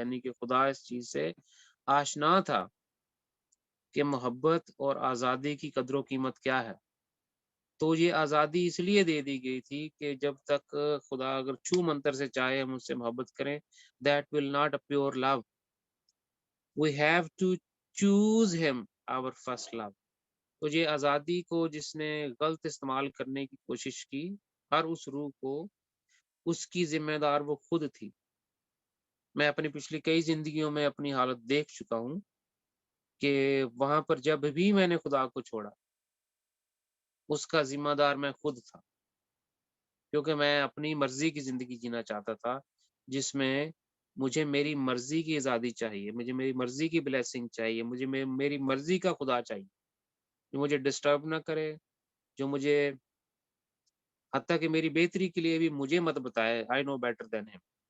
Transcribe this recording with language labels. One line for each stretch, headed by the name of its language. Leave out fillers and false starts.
Urdu: یعنی کہ خدا اس چیز سے آشنا تھا کہ محبت اور آزادی کی قدر و قیمت کیا ہے. تو یہ آزادی اس لیے دے دی گئی تھی کہ جب تک خدا اگر چھو منتر سے چاہے ہم اس سے محبت کریں,
English: that will not a pure love. We have to choose him our first love.
Urdu: تو یہ آزادی کو جس نے غلط استعمال کرنے کی کوشش کی, ہر اس روح کو اس کی ذمہ دار وہ خود تھی. میں اپنی پچھلی کئی زندگیوں میں اپنی حالت دیکھ چکا ہوں کہ وہاں پر جب بھی میں نے خدا کو چھوڑا اس کا ذمہ دار میں خود تھا, کیونکہ میں اپنی مرضی کی زندگی جینا چاہتا تھا جس میں مجھے میری مرضی کی آزادی چاہیے, مجھے میری مرضی کی بلیسنگ چاہیے, مجھے میری مرضی کا خدا چاہیے جو مجھے ڈسٹرب نہ کرے, جو مجھے حتیٰ کہ میری بہتری کے لیے بھی مجھے مت بتائے,
English: I know better than him.